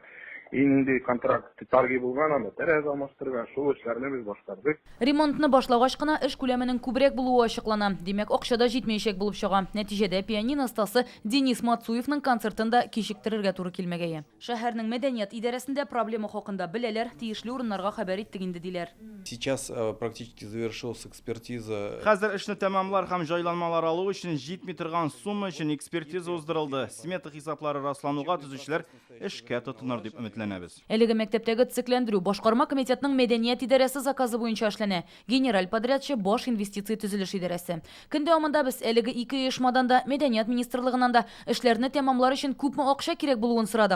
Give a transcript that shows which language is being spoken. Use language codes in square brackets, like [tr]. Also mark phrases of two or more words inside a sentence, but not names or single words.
[tt] Инде контракт тарги булган, анда тәрәзә алмаштырган, шул эшләрне без башкардык. Ремонтны башлагач кына эш күләменең күбрәк булуы ачыклана. Димәк, акчада җитмәячәк булып чыга. Нәтиҗәдә пианино остасы Денис Мацуевның концертында кичектерергә туры килмәгәе. Шәһәрнең мәдәният идарәсендә проблема хакында беләләр, тиешле урыннарга хәбәр иттек инде диләр. [ru] Сейчас практически завершилась экспертиза. [tt] Хәзер эшне тәмамлар һәм җайланмалар алу өчен җитми торган сумма өчен экспертиза уздырылды. Смета хисаплары раслануга төзүчеләр эшкә тотыныр дип өметләнәбез. Әлеге мәктәптәге цикләндерү башкарма комитетның мәдәният идарәсе заказы буенча эшләнә. Генераль подрядчы баш инвестиция төзелеш идарәсе. Көн дәвамында без әлеге ике оешмадан да, мәдәният министрлыгыннан да эшләрне тәмамлар өчен күпме акча кирәк булуын сорадык.